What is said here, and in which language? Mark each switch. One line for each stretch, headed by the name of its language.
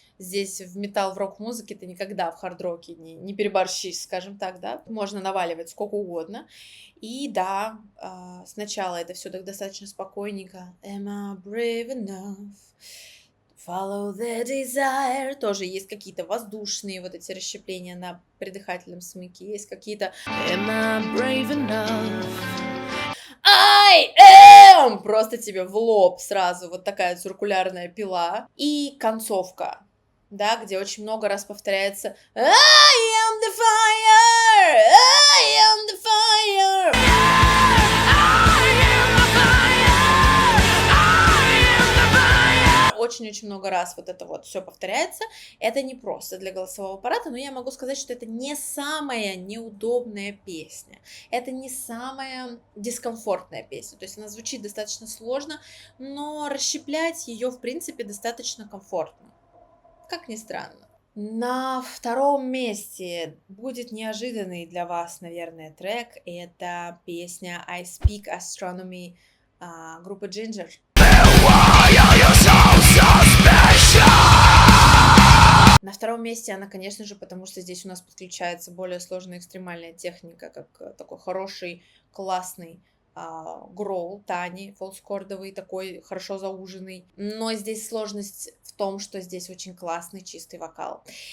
Russian: Здесь в металл, в рок-музыке ты никогда в хард-роке не переборщишь, скажем так, да. Можно наваливать сколько угодно. И да, сначала это все так достаточно спокойненько.
English: Am I brave enough? Follow the desire.
Russian: Тоже есть какие-то воздушные вот эти расщепления на придыхательном смыке. Есть какие-то
English: Am I brave enough? I am!
Russian: Просто тебе в лоб сразу вот такая циркулярная пила. И концовка, да, где очень много раз повторяется
English: I am the fire! I am the fire!
Russian: Очень-очень много раз вот это вот все повторяется. Это не просто для голосового аппарата, но я могу сказать, что это не самая неудобная песня. Это не самая дискомфортная песня. То есть она звучит достаточно сложно, но расщеплять ее, в принципе, достаточно комфортно. Как ни странно. На 2-м месте будет неожиданный для вас, наверное, трек. Это песня I Speak Astronomy группы Ginger. На 2-м месте она, конечно же, потому что здесь у нас подключается более сложная экстремальная техника, как такой хороший, классный гроул Тани, фолскордовый, такой хорошо зауженный. Но здесь сложность в том, что здесь очень классный чистый вокал.